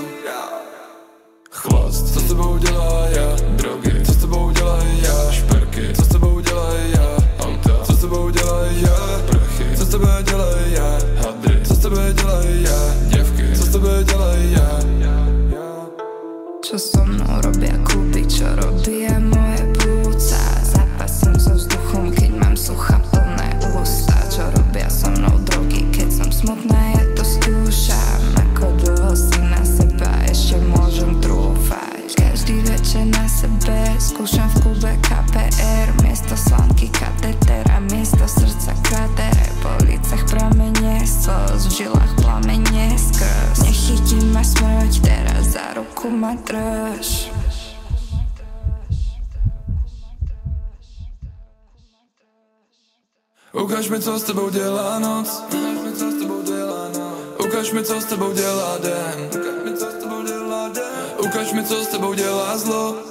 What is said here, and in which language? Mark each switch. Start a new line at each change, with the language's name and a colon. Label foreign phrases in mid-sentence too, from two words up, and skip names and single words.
Czech: Chlast, co s tebou dělá já? Drogy, co s tebou dělaj já? Šperky, co s tebou dělaj já? Auta, co s tebou dělaj já? Prachy, co s tebe dělaj já? Hadry, co s tebe dělaj já? Děvky, co s tebe dělaj já?
Slovak: Čo so mnou robia kluby, čo robia moje plúca. Zápasím so vzduchom, keď mám sucha plné ústa. Čo robia so mnou drogy, keď som smutná, ja to skúšam. Ako dlho si na seba ešte môžem trúfať. Každý večer na sebe skúšam v klube KPR. Miesto slanky kateter a miesto srdca krater. Po lícach pramene slz, v žilách plamene skrz. Nechytí ma smrť, teraz za ruku ma drž.
Czech: Ukaž mi, co s tebou dělá noc. Ukaž mi, co s tebou dělá den. Ukaž mi, co s tebou dělá zlo.